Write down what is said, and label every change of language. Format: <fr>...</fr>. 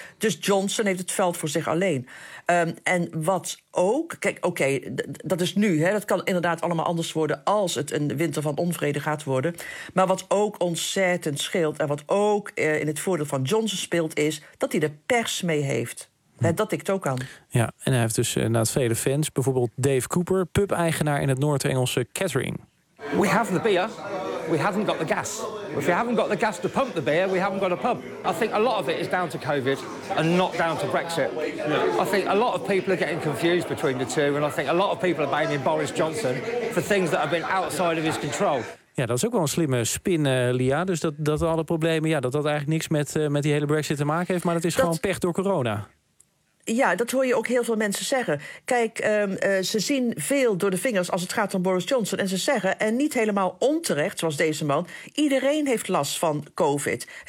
<nl>Dus Johnson heeft het veld voor zich alleen. En wat ook, kijk, oké, dat is nu, hè, dat kan inderdaad allemaal anders worden als het een winter van onvrede gaat worden. Maar wat ook ontzettend scheelt en wat ook in het voordeel van Johnson speelt, is dat hij de pers mee heeft. Dat tikt ook aan. Ja, en hij heeft dus naast vele fans, bijvoorbeeld Dave Cooper, pub-eigenaar in het Noord-Engelse Kettering.</nl> <en>We have the beer, we haven't got the gas. If we haven't got the gas to pump the beer, we haven't got a pub. I think a lot of it is down to COVID and not down to Brexit. I think a lot of people are getting confused between the two, and I think a lot of people are blaming Boris Johnson for things that have been outside of his control.</en> <nl>Ja, dat is ook wel een slimme spin, Lia. Dus dat alle problemen, ja, dat eigenlijk niks met die hele Brexit te maken heeft. Maar dat is gewoon pech door corona. Ja, dat hoor je ook heel veel mensen zeggen. Kijk, ze zien veel door de vingers als het gaat om Boris Johnson. En ze zeggen, en niet helemaal onterecht, zoals deze man, iedereen heeft last van COVID.</nl>